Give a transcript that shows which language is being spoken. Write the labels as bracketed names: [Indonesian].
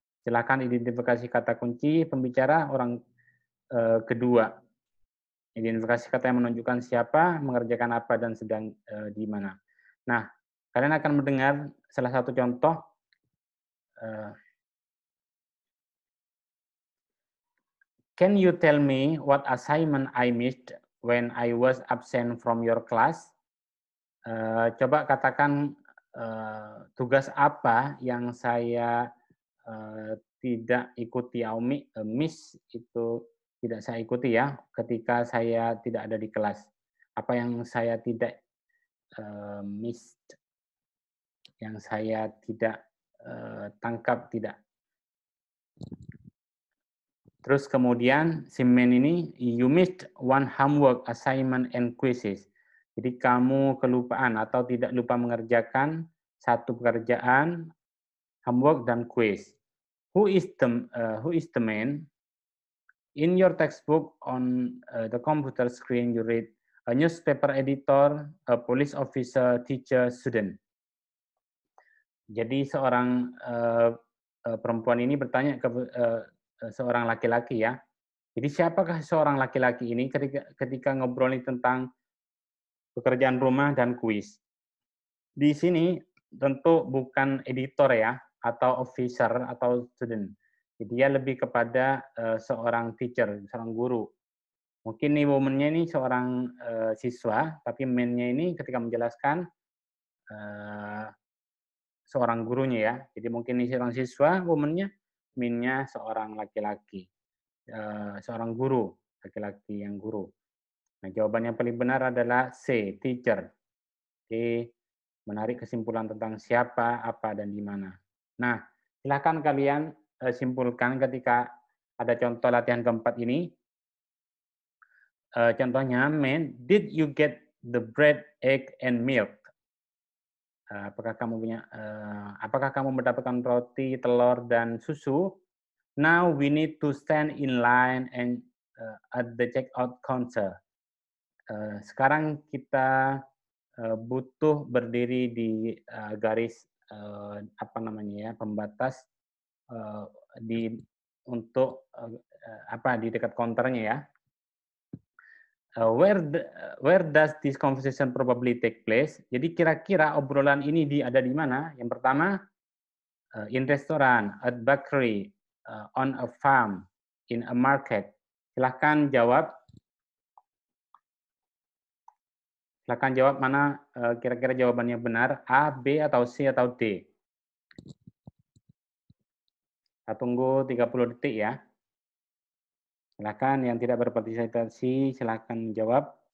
[Indonesian] Silakan identifikasi kata kunci pembicara orang kedua. Identifikasi kata yang menunjukkan siapa, mengerjakan apa, dan sedang di mana. Nah, kalian akan mendengar salah satu contoh. [English] Can you tell me what assignment I missed when I was absent from your class? [Indonesian] Coba katakan tugas apa yang saya tidak ikuti. Miss itu tidak saya ikuti ya ketika saya tidak ada di kelas. Apa yang saya tidak missed, yang saya tidak tangkap, tidak. Terus kemudian si men ini, [English] you missed one homework, assignment, and quizzes. [Indonesian] Jadi kamu kelupaan atau tidak lupa mengerjakan satu pekerjaan, homework, dan quiz. [English] Who is the man? In your textbook on the computer screen, you read a newspaper editor, a police officer, teacher, student. [Indonesian] Jadi seorang perempuan ini bertanya ke seorang laki-laki ya. Jadi siapakah seorang laki-laki ini ketika ngobrolin tentang pekerjaan rumah dan kuis? Di sini tentu bukan editor ya, atau officer atau student. Jadi dia lebih kepada seorang teacher, seorang guru. Mungkin nih woman-nya ini seorang siswa, tapi man-nya ini ketika menjelaskan seorang gurunya ya. Jadi mungkin ini seorang siswa, woman-nya, man-nya seorang laki-laki. Seorang guru, laki-laki yang guru. Nah, jawaban yang paling benar adalah C, teacher. Oke, menarik kesimpulan tentang siapa, apa, dan di mana. Nah, silakan kalian simpulkan ketika ada contoh latihan keempat ini. Contohnya, [English] man, did you get the bread, egg, and milk? [Indonesian] Apakah kamu mendapatkan roti, telur, dan susu? [English] Now we need to stand in line and at the checkout counter. [Indonesian] Sekarang kita butuh berdiri di garis apa namanya ya, pembatas di untuk apa di dekat counternya ya. [English] Where does this conversation probably take place? [Indonesian] Jadi kira-kira obrolan ini ada di mana? Yang pertama, [English] in restaurant, at bakery, on a farm, in a market. [Indonesian] Silahkan jawab. Silahkan jawab mana kira-kira jawabannya benar, A, B, atau C, atau D. Saya tunggu 30 detik ya. Silahkan yang tidak berpartisipasi, silahkan menjawab.